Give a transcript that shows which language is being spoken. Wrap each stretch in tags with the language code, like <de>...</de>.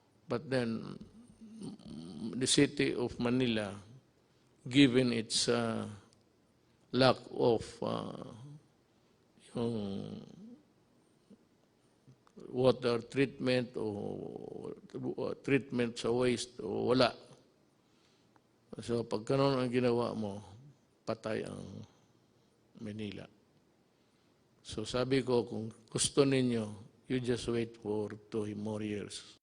<en>But then, the city of Manila, given its lack of yung water treatment o treatment sa waste</en> <tl>o wala. So pag kanon ang ginawa mo, patay ang Manila. So sabi ko, kung gusto ninyo,</tl> <en>you just wait for 2 more years.</en>